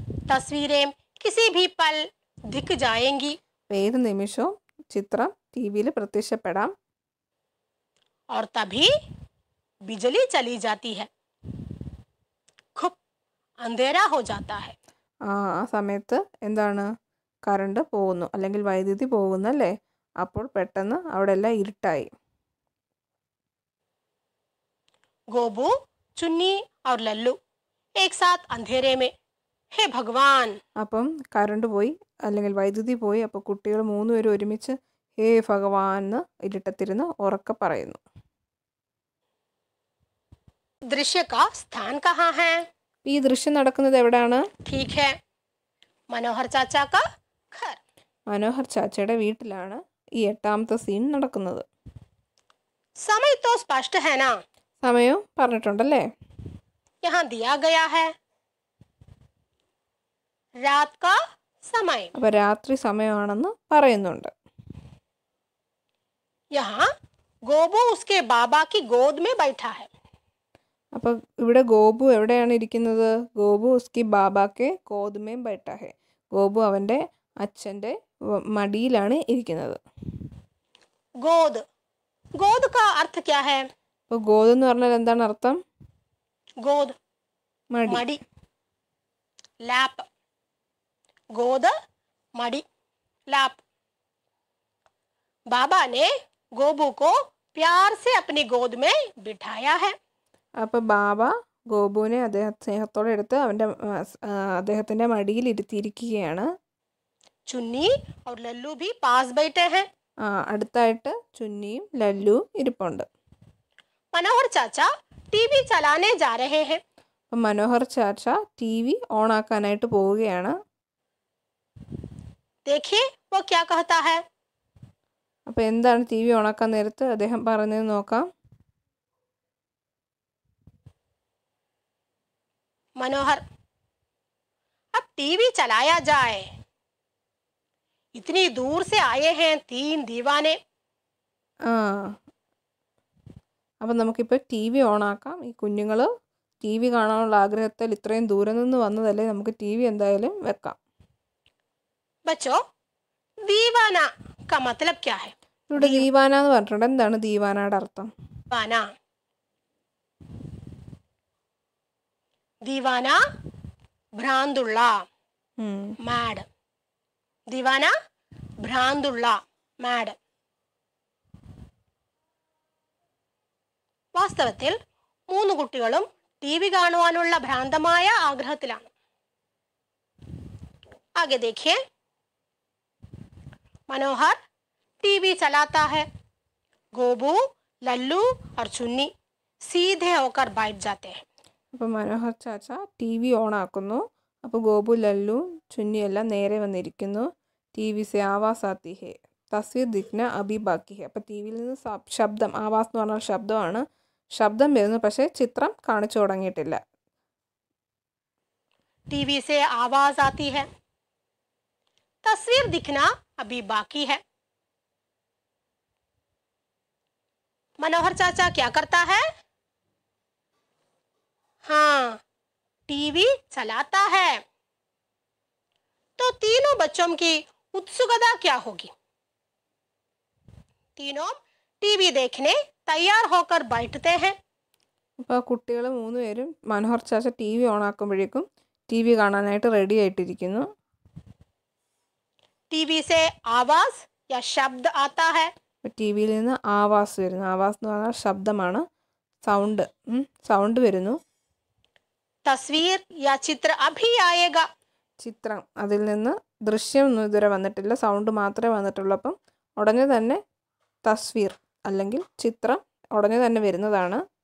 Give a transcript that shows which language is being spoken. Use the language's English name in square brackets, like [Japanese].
[Hindi] तस्वीरें किसी भी पल दिख जाएंगी. [Malayalam] ഏത് നിമിഷവും ചിത്രം ടി വിയിൽ പ്രത്യക്ഷപ്പെടാം. [Hindi] और तभी बिजली चली जाती है. खूब अंधेरा हो जाता है. [Malayalam] ആ സമയത്ത് എന്താണ്, കറണ്ട് പോകുന്നു അല്ലെങ്കിൽ വൈദ്യുതി പോകുന്നല്ലേ. അപ്പോൾ പെട്ടെന്ന് അവിടെ എല്ലാം ഇരുട്ടായി. [Hindi] गोबू, चुन्नी और लल्लू एक साथ अंधेरे में. हे भगवान. [Malayalam] അപ്പം കറണ്ട് പോയി അല്ലെങ്കിൽ വൈദ്യുതി പോയി. അപ്പോൾ കുട്ടികൾ 3 പേരും ഒരുമിച്ച് ഹേ ഭഗവാൻ എന്ന് ഇരുട്ടത്തിരുന്ന് ഉറക്കെ പറയുന്നു. [Hindi] दृश्य का स्थान कहाँ है? [Malayalam] ഈ ദൃശ്യം നടക്കുന്നത് എവിടെയാണ്? [Hindi] ठीक है, मनोहर चाचा का घर. [Malayalam] മനോഹർ ചാച്ചയുടെ വീട്ടിലാണ് ഈ 8ാമത്തെ സീൻ നടക്കുന്നത്. [Hindi] समय तो स्पष्ट है ना? [Malayalam] സമയവും പറഞ്ഞിട്ടുണ്ടല്ലേ. [Hindi] यहाँ दिया गया है रात का समय. [Malayalam] അപ്പോൾ രാത്രി സമയമാണെന്ന് പറയുന്നുണ്ട്. [Hindi] यहाँ गोबू उसके बाबा की गोद में बैठा है. [Malayalam] അപ്പോൾ ഇവിടെ ഗോപു എവിടെയാണ് ഇരിക്കുന്നത്? [Hindi] ഗോപു ഉസ്കി ബാബാക്കെ ഗോദ്മേം ബൈഠാ ഹെ. [Malayalam] ഗോപു അവൻ്റെ അച്ഛൻ്റെ മടിയിലാണ് ഇരിക്കുന്നത്. [Hindi] गोद, गोद का अर्थ क्या है? [Malayalam] അപ്പോൾ ഗോദ് എന്ന് പറഞ്ഞാൽ എന്താണ് അർത്ഥം? [Hindi] गोद [Malayalam] മടി. [Hindi] मड़ी, लैप. गोद, मड़ी, लैप. बाबा ने गोबू को प्यार से अपनी गोद में बिठाया है। [Malayalam] അപ്പോൾ ബാബ ഗോപുവിനെ സ്നേഹത്തോടെ എടുത്ത് അദ്ദേഹത്തിൻ്റെ മടിയിൽ ഇരുത്തിയിരിക്കുകയാണ്. [Hindi] चुन्नी और लल्लू भी पास बैठे हैं। [Malayalam] അടുത്തായിട്ട് ചുന്നിയും ലല്ലുവും ഇരിപ്പുണ്ട്. [Hindi] मनोहर चाचा टीवी चलाने जा रहे हैं। [Malayalam] അപ്പം മനോഹർ ചാച്ച ടി വി ഓണാക്കാനായിട്ട് പോവുകയാണ്. [Hindi] देखिए वो क्या कहता है। [Malayalam] അപ്പോൾ എന്താണ് ടി വി ഓണാക്കാൻ നേരത്ത് അദ്ദേഹം പറഞ്ഞത് നോക്കാം. [Hindi] मनोहर, अब टीवी चलाया जाए। इतनी दूर से आए हैं 3 दीवाने। [Malayalam] അപ്പം നമുക്കിപ്പോൾ ടി വി ഓണാക്കാം. ഈ കുഞ്ഞുങ്ങൾ ടി വി കാണാനുള്ള ആഗ്രഹത്തിൽ ഇത്രയും ദൂരെ നിന്ന് വന്നതല്ലേ, നമുക്ക് ടി വി എന്തായാലും വെക്കാം. [Hindi] बच्चों, दीवाना का मतलब क्या है? [Malayalam] ഇവിടെ ദീവാന എന്ന് പറഞ്ഞിട്ടുണ്ട്. എന്താണ് ദീവാനയുടെ അർത്ഥം? दीवाना, दीवाना ഭ്രാന്തുള്ള, മാഡ്. ദീവാന ഭ്രാന്തുള്ള, മാഡ്. വാസ്തവത്തിൽ 3 കുട്ടികളും ടി വി കാണുവാനുള്ള ഭ്രാന്തമായ ആഗ്രഹത്തിലാണ്. [Hindi] आगे देखिए, मनोहर टीवी चलाता है। गोबू, लल्लू और चुन्नी सीधे होकर बैठ जाते हैं. [Malayalam] അപ്പോൾ മനോഹർ ചാച്ച ടി വി ഓണാക്കുന്നു. അപ്പോൾ ഗോപു, ലല്ലു, ചുന്നിയെല്ലാം നേരെ വന്നിരിക്കുന്നു. [Hindi] ടി വി സെ ആവാസ് ആത്തി ഹേ, തസ്വീർ ദിഖ്ന അഭി ബാക്കി ഹേ. [Malayalam] അപ്പോൾ ടി വിയിൽ നിന്ന് ശബ്ദം, ആവാസ് എന്ന് പറഞ്ഞാൽ ശബ്ദമാണ്, ശബ്ദം വരുന്നു, പക്ഷേ ചിത്രം കാണിച്ചു തുടങ്ങിയിട്ടില്ല. [Hindi] टीवी से आवाज आती है, तस्वीर दिखना अभी बाकी है. मनोहर चाचा क्या करता है? हाँ, टीवी चलाता है. तो तीनों बच्चों की उत्सुकता क्या होगी? तीनों टीवी देखने तैयार होकर बैठते हैं. [Malayalam] അപ്പോൾ കുട്ടികൾ 3 പേരും മനോഹർ ചാച്ച ടി വി ഓണാക്കുമ്പോഴേക്കും ടി വി കാണാനായിട്ട് റെഡി ആയിട്ടിരിക്കുന്നു. [Hindi] टीवी से आवाज या शब्द आता है. [Malayalam] ടി വിയിൽ നിന്ന് ആവാസ് വരുന്നു. ആവാസ് എന്ന് പറഞ്ഞാൽ ശബ്ദമാണ്, സൗണ്ട് വരുന്നു. [Hindi] तस्वीर या चित्र अभी आएगा. [Malayalam] ചിത്രം, അതിൽ നിന്ന് ദൃശ്യമൊന്നും ഇതുവരെ വന്നിട്ടില്ല, സൗണ്ട് മാത്രമേ വന്നിട്ടുള്ളൂ. അപ്പം ഉടനെ തന്നെ തസ്വീർ അല്ലെങ്കിൽ ചിത്രം ഉടനെ തന്നെ വരുന്നതാണ്.